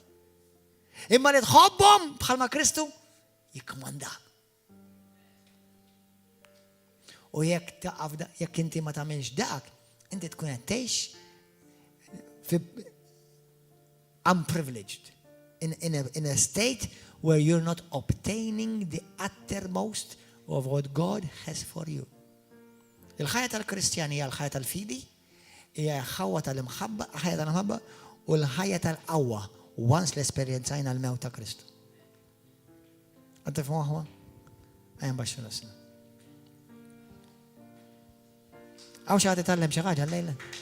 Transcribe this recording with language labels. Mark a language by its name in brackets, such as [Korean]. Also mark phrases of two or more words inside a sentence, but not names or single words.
[Maltese] Imma li tħobbhom bħalma Kristu jikkmandak. U jekk inti ma tagħmilx dak, inti tkun qed tgħix unprivileged. [English] In a state where you're not obtaining the uttermost of what God has for you. [Maltese] Il-ħajja tal-Kristjani hija l-ħajja tal-fidi, hija ħawwa tal-imħabba, ħajja tal-imħabba u l-ħajja tal-qawwa once l-esperjenzajna l-mewt ta' Kristu. Għad tifhmu aħwa? Ejja baxxu rasna. Hawn xi ħadd itgħallem xi ħaġa llejla?